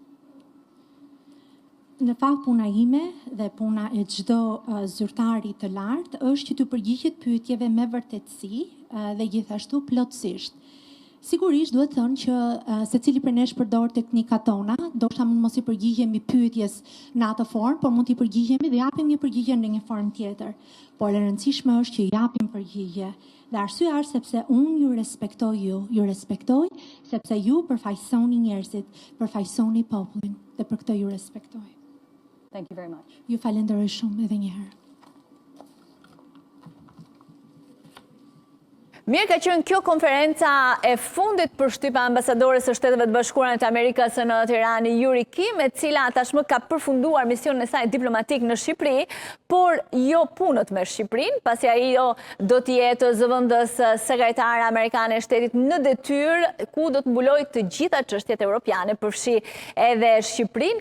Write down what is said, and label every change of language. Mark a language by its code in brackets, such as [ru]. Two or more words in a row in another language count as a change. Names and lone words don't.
[sq] Në fakt puna ime dhe puna e çdo zyrtari të lartë është që të përgjigjet pyetjeve me vërtetësi dhe gjithashtu plotësisht. Sigurisht duhet thënë që secili prej nesh përdor teknikat tona, ndoshta mund mos I përgjigjemi pyetjes në atë formë, por mund t'i përgjigjemi dhe japim një përgjigje në një formë tjetër. Por e rëndësishme është që japim përgjigje. Dhe arsyeja është sepse unë ju respektoj sepse ju përfaqësoni njerëzit, përfaqësoni popullin dhe për këtë ju respektoj. [en] Thank you very much. [sq] Ju falenderoj shumë edhe një herë. Mirë ka qenë kjo konferenca e fundit për shtypa ambasadores së Shteteve të Bashkuara të Amerikës në Tiranë, Yuri Kim, e cila tashmë ka përfunduar misionin e saj diplomatik në Shqipëri, por jo punët me Shqipërinë, pasi ajo do të jetë zëvendës sekretare amerikane e shtetit në detyrë, ku do të mbulojë të gjitha çështjet europiane, përfshi edhe Shqipërinë.